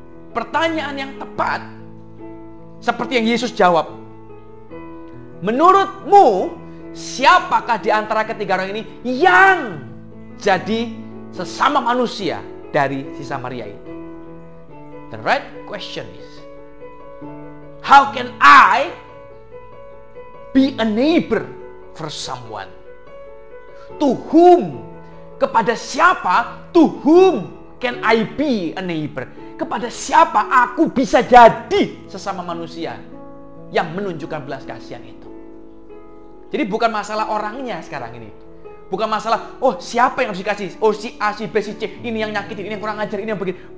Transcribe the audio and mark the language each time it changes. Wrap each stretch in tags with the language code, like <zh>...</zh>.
<id>Pertanyaan yang tepat, seperti yang Yesus jawab. Menurutmu, siapakah di antara ketiga orang ini yang jadi sesama manusia dari si Samaria itu?</id> <en>The right question is, how can I be a neighbor for someone? To whom?</en> <id>Kepada siapa?</id> <en>To whom can I be a neighbor?</en> <id>Kepada siapa aku bisa jadi sesama manusia yang menunjukkan belas kasihan itu? Jadi bukan masalah orangnya sekarang ini. Bukan masalah, oh siapa yang harus dikasih? Oh si A, si B, si C, ini yang nyakitin, ini yang kurang ajar, ini yang begini.</id>